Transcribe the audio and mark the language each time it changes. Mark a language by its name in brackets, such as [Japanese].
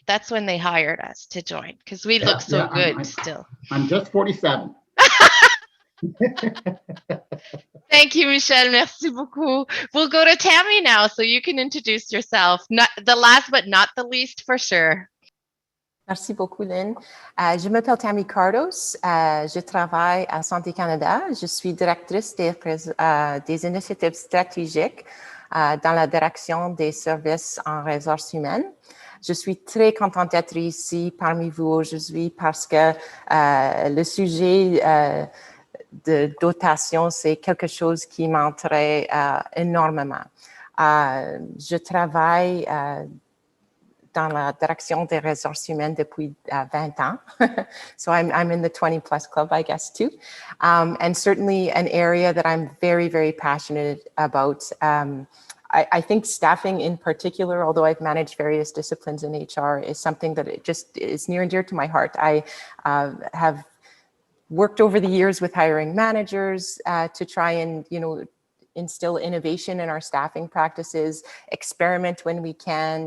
[English] That's when they hired us to join, because we look so good still. I'm just 47. Thank you, Michelle. [French] Merci beaucoup. [English] We'll go to Tammy now, so you can introduce yourself. Not the last, but not the least, for sure. [French] Merci beaucoup, Lynn. Je m'appelle Tammy Cardos. Je travaille à Santé Canada. Je suis directrice des initiatives stratégiques dans la direction des services en ressources humaines. Je suis très contente d'être ici parmi vous aujourd'hui parce que le sujet de dotation, c'est quelque chose qui m'intéresse énormément. Je travaille dans la direction des ressources humaines depuis 20 ans. [English] So I'm in the 20 plus club, I guess, too. And certainly an area that I'm very, very passionate about. I think staffing in particular, although I've managed various disciplines in HR, is something that it just is near and dear to my heart. I have worked over the years with hiring managers to try and, instill innovation in our staffing practices, experiment when we can.